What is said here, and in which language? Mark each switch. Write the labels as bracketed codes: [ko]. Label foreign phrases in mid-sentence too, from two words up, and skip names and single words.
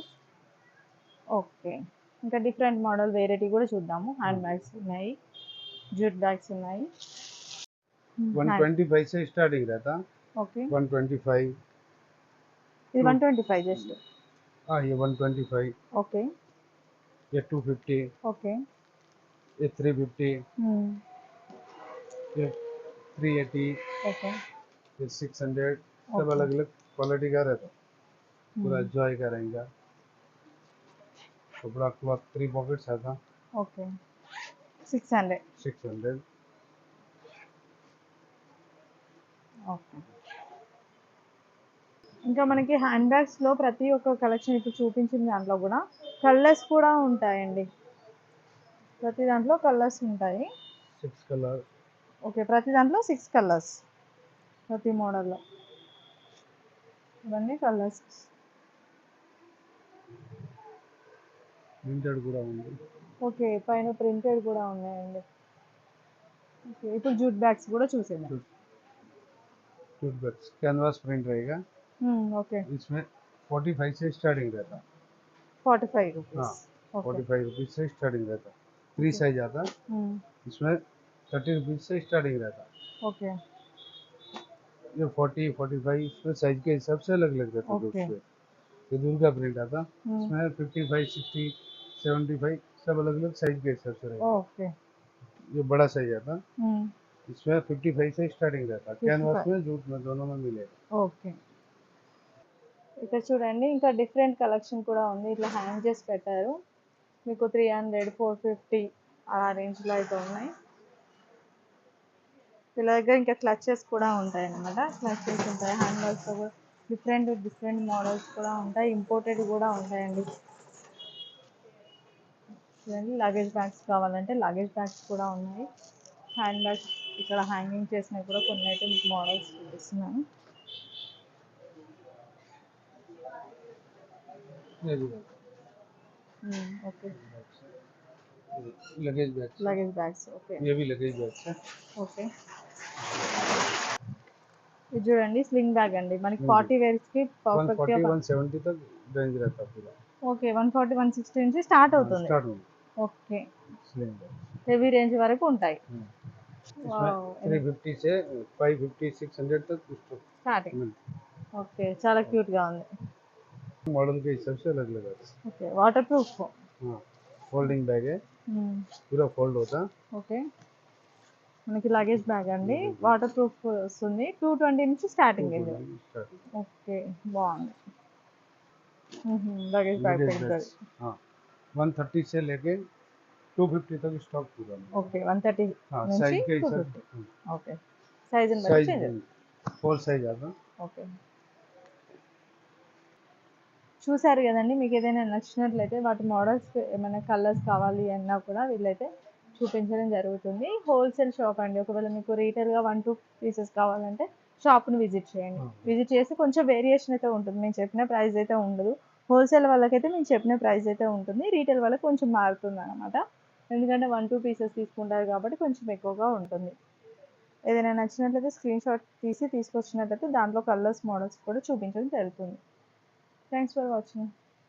[te] ఓకే, ఇంకా [en] different model variety [te] కూడా చూద్దాము. [en] hand bags [te] ఉన్నాయి, [en] jute bags [te] ఉన్నాయి. [hi] 125 से स्टार्टिंग रहता। [te] ఓకే, 125। ఇది 125 జస్ట్. [hi] हाँ ये 125। [te] ఓకే, [hi] ये 250। [te] ఓకే, [hi] ये 350। ये 380। [te] ఓకే, [hi] ये 600। सब Okay. अलग अलग क्वालिटी का रहता, पूरा एंजॉय करेंगे। कपड़ा [en] cloth 3 pockets [hi] आता। [te] ఓకే. 600. 600। ఓకే. ఇంకా మనకి హ్యాండ్ బ్యాగ్స్లో ప్రతి ఒక్క కలెక్షన్ ఇప్పుడు చూపించిన దాంట్లో కూడా కలర్స్ కూడా ఉంటాయండి. ప్రతి దాంట్లో కలర్స్ ఉంటాయి. [hi] 6 कलर। [te] ఓకే, ప్రతి దాంట్లో 6 కలర్స్, ప్రతి మోడల్లో ఇవన్నీ కలర్స్. ప్రింటెడ్ కూడా ఉంది। ఓకే, పైన ప్రింటెడ్ కూడా ఉన్నాయండి. ఓకే, ఇప్పుడు [en] jute bags [te] కూడా చూసేద్దాం. [en] jute bags canvas print [hi] रहेगा। [te] ఓకే, [hi] इसमें 45 से स्टार्टिंग रहता। 45 हाँ [en] rupees. Okay. [hi] 45 रुपीज़ से स्टार्टिंग रहता, 3 साइज आता, इसमें 30 रुपीज़ से स्टार्टिंग रहता। Okay. ये 40 45 इसमें साइज के हिसाब से अलग अलग रहते हैं Okay. उसमें। ये दूर का प्रिंट आता, इसमें 55 60 75 सब अलग अलग साइज के हिसाब से रहेगा। Okay. ये बड़ा साइज आता, Hmm. इसमें 55 से स्टार्टिंग रहता, 55. कैनवास में जूट में दोनों में मिलेगा। [te] ఓకే. ఇక్కడ చూడండి ఇంకా [en] different collection [te] కూడా ఉంది. ఇట్లా హ్యాంగ్ చేసి పెట్టారు. మీకు 300, 450 ఆ రేంజ్లో అయితే ఉన్నాయి. వీళ్ళ దగ్గర ఇంకా క్లచెస్ కూడా ఉంటాయి అన్నమాట. క్లచెస్ ఉంటాయి, హ్యాండ్ బ్యాగ్స్తో కూడా [en] different different models [te] కూడా ఉంటాయి, ఇంపోర్టెడ్ కూడా ఉంటాయండి. చూడండి [en] luggage bags [te] కావాలంటే [en] luggage bags [te] కూడా ఉన్నాయి. [en] hand bags [te] ఇక్కడ హ్యాంగింగ్ చేసినవి కూడా కొన్ని అయితే మీకు మోడల్స్ చూపిస్తున్నాను. [hi] ये भी [te] ఓకే. [en] luggage bags, luggage bags okay. [hi] ये भी [en] luggage bags [hi] है। [te] ఓకే. ఇది చూడండి [en] sling bag [te] అండి. మనకి పార్టీ వేర్స్కి పర్ఫెక్ట్గా [hi] 140 170 तक रेंज रहता है पूरा। [te] ఓకే. 140 160 నుంచి స్టార్ట్ అవుతుంది. [hi] स्टार्ट होगा [te] ఓకే. [en] sling bag. heavy range [te] వరకు ఉంటాయి. [hi] इसमें 350 से 550 600 तक स्टॉक [te] స్టార్టింగ్. [hi] मिलता [te] ఓకే. చాలా క్యూట్గా ఉంది. [hi] है। मॉडल के हिसाब से अलग अलग आता [en] Okay. Water proof. [hi] है। हाँ फोल्डिंग बैग है, पूरा फोल्ड होता। [te] ఓకే. మనకి [en] luggage bag [te] అండి, [en] water proof [te] వస్తుంది. 220 నుంచి స్టార్టింగ్ ఇది. [hi] स्टार्ट [te] ఓకే. బాగుంది. [en] luggage bag [hi] लगेज [te] పెద్దది. [hi] बैग्स, हाँ 130 से लेके 250 तक स्टॉक पूरा मिलता [te] ఓకే. 130 [hi] है। हाँ [te] నుంచి [hi] साइज के हिसाब [te] 250. ఓకే. సైజుని బట్టి [hi] साइज [te] చేంజ్. [hi] 4 साइज आता। [te] ఓకే. చూసారు కదండి. మీకు ఏదైనా నచ్చినట్లయితే వాటి మోడల్స్ ఏమైనా కలర్స్ కావాలి అన్నా కూడా వీళ్ళైతే చూపించడం జరుగుతుంది. [en] wholesale shop [te] అండి. ఒకవేళ మీకు రీటైల్గా 1 2 పీసెస్ కావాలంటే షాప్ని విజిట్ చేయండి. విజిట్ చేసి కొంచెం వేరియేషన్ అయితే ఉంటుంది. మేము చెప్పిన ప్రైస్ అయితే ఉండదు. హోల్సేల్ వాళ్ళకైతే మేము చెప్పిన ప్రైస్ అయితే ఉంటుంది. రీటైల్ వాళ్ళకి కొంచెం మారుతుంది అనమాట. ఎందుకంటే 1 2 పీసెస్ తీసుకుంటారు కాబట్టి కొంచెం ఎక్కువగా ఉంటుంది. ఏదైనా నచ్చినట్లయితే [en] screen shot [te] తీసి తీసుకొచ్చినట్లయితే దాంట్లో [en] colors models [te] కూడా చూపించడం జరుగుతుంది. [en] Thanks for watching.